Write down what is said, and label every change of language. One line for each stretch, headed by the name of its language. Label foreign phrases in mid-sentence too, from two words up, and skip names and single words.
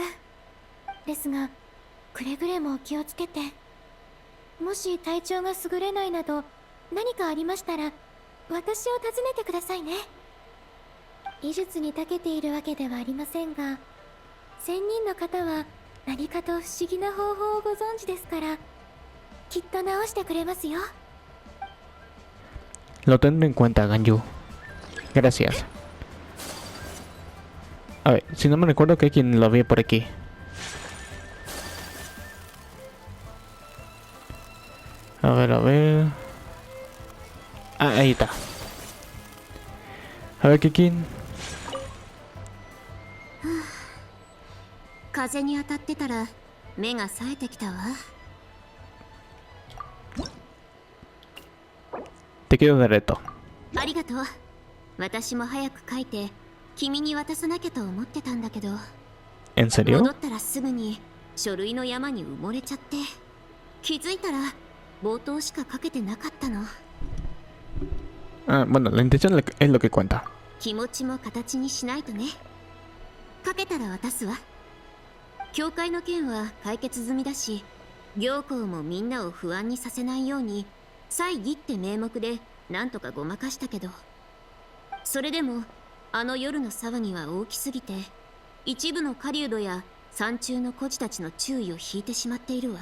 Japanese: ですがくれぐれもお気をつけて、もし体調が優れないなど何かありましたら私を訪ねてくださいね。医術に長けているわけではありませんが、仙人の方は何かと不思議な方法をご存知ですから、きっと治してくれますよ。
Spanish: Lo tendré en cuenta, Ganyu. Gracias. A ver, si no me recuerdo que hay quien lo vi por aquí. A ver, a ver. Ah, ahí está. A ver, Kikin.
Japanese: 風に当たってたら目が冴えてきたわ。
Spanish: Te quedo de reto.
Japanese: ありがとう。私も早く書いて君に渡さなきゃと思ってたんだけど、
Spanish: ¿En serio?
Japanese: 戻ったらすぐに書類の山に埋もれちゃって、気づいたら冒頭しか書けてなかったの。
Spanish: Ah, bueno, la intención es lo que cuenta.
Japanese: 気持ちも形にしないとね。書けたら渡すわ。教会の件は解決済みだし、行幸もみんなを不安にさせないように祭儀って名目でなんとかごまかしたけど、それでもあの夜の騒ぎは大きすぎて、一部の狩人や山中の孤児たちの注意を引いてしまっているわ。